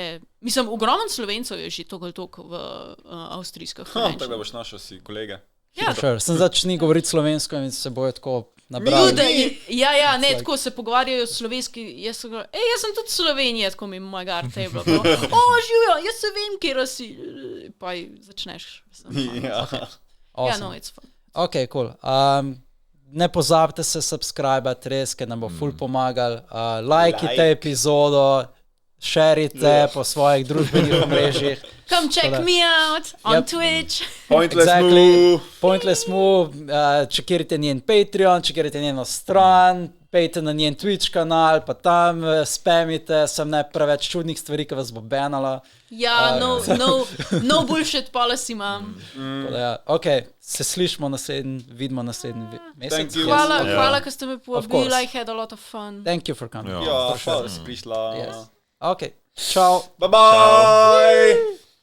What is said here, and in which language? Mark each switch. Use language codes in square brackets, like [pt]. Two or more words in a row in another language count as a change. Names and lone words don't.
[sl] Mislim, ogromno Slovencev je že toliko v avstrijskih konvenčnih. Tako da boš našel si kolege. Sem začni govoriti slovensko in se bojo tako nabrali. Ne, tako se pogovarjajo slovenski. Jaz sem tudi Slovenija, tako mi mojega [en] art table. [sl] Živijo, jaz se vem, kje si. Pa začneš. [en] No, it's fun. Ok, cool. [sl] Ne pozabite se subscribe, res, ker nam bo ful pomagal. Lajkite epizodo, šerite po svojih družbenih omrežjih. [en] Come check me out on Twitch. Pointless move. [sl] Čekirite njen Patreon, čekirite njeno stran, pejte na njen Twitch kanal, pa tam spamite, sem ne preveč čudnih stvari, ki vas bo banala. Ja, [en] no bullshit policy imam. [sl] Ok, se slišimo vidimo naslednji mesec. Hvala, ker ste me povabili, [en] I had a lot of fun. Thank you for coming. [sl] Ja, hvala, da si prišla. Ok, čau. [en] Bye bye.